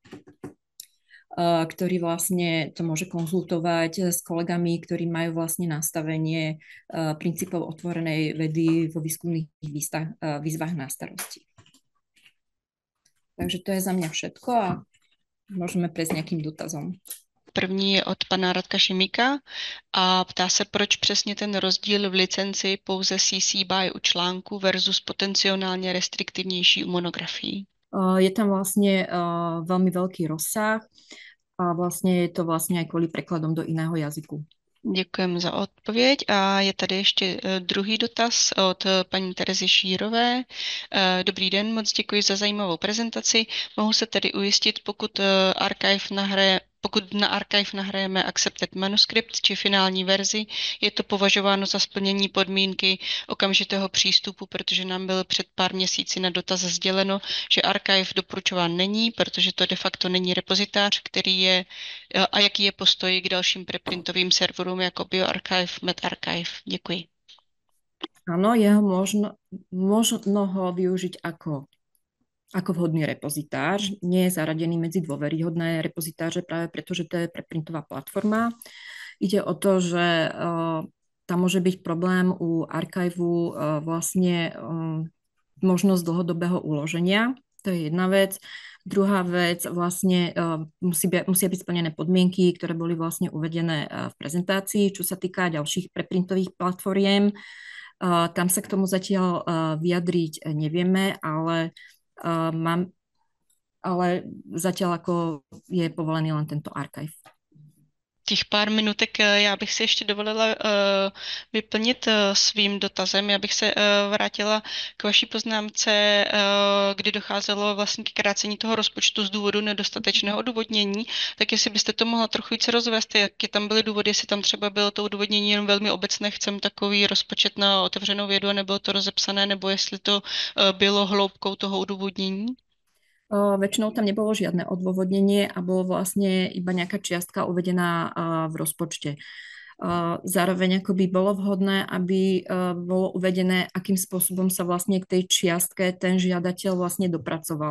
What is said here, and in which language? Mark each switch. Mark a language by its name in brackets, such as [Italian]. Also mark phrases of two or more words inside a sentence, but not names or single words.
[Slovak] ktorý vlastne to môže konzultovať s kolegami, ktorí majú vlastne nastavenie princípov otvorenej vedy vo výskumných výzvach na starosti. Takže to je za mňa všetko a môžeme prejsť nejakým dotazom. [Czech] První je od pana Radka Šimíka a ptá se, proč přesně ten rozdíl v licenci pouze CC BY u článku versus potenciálne restriktivnější u monografií. [Slovak] Je tam vlastne veľmi veľký rozsah a vlastne je to vlastne aj kvôli prekladom do iného jazyku. [Czech] Děkujeme za odpověď a je tady ještě druhý dotaz od paní Terezy Šírové. Dobrý den, moc děkuji za zajímavou prezentaci. Mohu se tedy ujistit, pokud na Archive nahrajeme [English] accepted manuscript [Czech] či finální verzi, je to považováno za splnění podmínky okamžitého přístupu, protože nám bylo před pár měsíci na dotaz sděleno, že Archive doporučován není, protože to de facto není repozitář, který je a jaký je postoj k dalším preprintovým serverům jako BioArchive, medArchive. Děkuji. [Slovak] Áno, možno ho využiť ako vhodný repozitář. Nie je zaradený medzi dôveryhodné repozitáře práve preto, že to je preprintová platforma. Ide o to, že tá tam môže byť problém u archívu vlastne možnosť dlhodobého uloženia. To je jedna vec. Druhá vec, vlastne musia byť splnené podmienky, ktoré boli vlastne uvedené v prezentácii, čo sa týka ďalších preprintových platformiem. Tam sa k tomu zatiaľ vyjadriť nevieme, ale zatiaľ ako je povolený len tento archív. [Czech] Těch pár minutek já bych si ještě dovolila vyplnit svým dotazem. Já bych se vrátila k vaší poznámce, kdy docházelo vlastně k krácení toho rozpočtu z důvodu nedostatečného odůvodnění. Tak jestli byste to mohla trochu více rozvést, jaké tam byly důvody, jestli tam třeba bylo to odůvodnění jenom velmi obecné, chcem takový rozpočet na otevřenou vědu a nebylo to rozepsané, nebo jestli to bylo hloubkou toho odůvodnění? [Slovak] Väčšinou tam nebolo žiadne odôvodnenie a bolo vlastne iba nejaká čiastka uvedená v rozpočte. Zároveň ako by bolo vhodné, aby bolo uvedené, akým spôsobom sa vlastne k tej čiastke ten žiadateľ vlastne dopracoval.